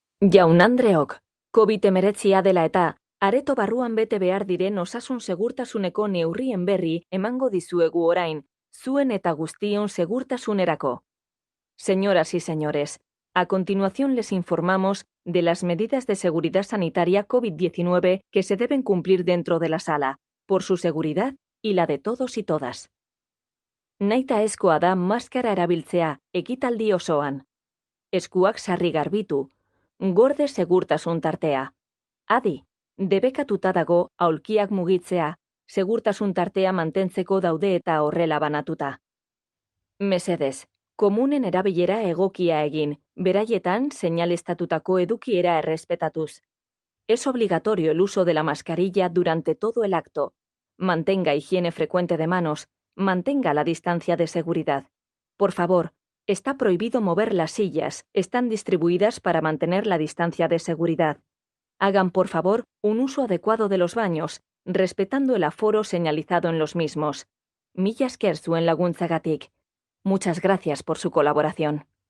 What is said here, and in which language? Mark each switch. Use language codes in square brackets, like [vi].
[eu] Jaun-andreok, COVID-19 dela eta areto barruan bete behar diren osasun segurtasuneko neurrien berri emango dizuegu orain, zuen eta guztion segurtasunerako. [es] Señoras y señores, a continuación les informamos de las medidas de seguridad sanitaria COVID-19 que se deben cumplir dentro de la sala, por su seguridad y la de todos y todas. [eu] Nahitaezkoa da maskara erabiltzea ekitaldi osoan. Eskuak sarri garbitu, gorde segurtasun tartea. Adi, debekatuta dago aulkiak mugitzea, segurtasun tartea mantentzeko daude eta horrela banatuta. Mesedez, komunen erabilera egokia egin, beraietan señalestatutako edukiera errespetatuz. [es] Es obligatorio el uso de la mascarilla durante todo el acto. Mantenga higiene frecuente de manos, mantenga la distancia de seguridad. Por favor, está prohibido mover las sillas, están distribuidas para mantener la distancia de seguridad. Hagan, por favor, un uso adecuado de los baños, respetando el aforo señalizado en los mismos. [eu] Mila esker zuen laguntzagatik. [es] Muchas gracias por su colaboración.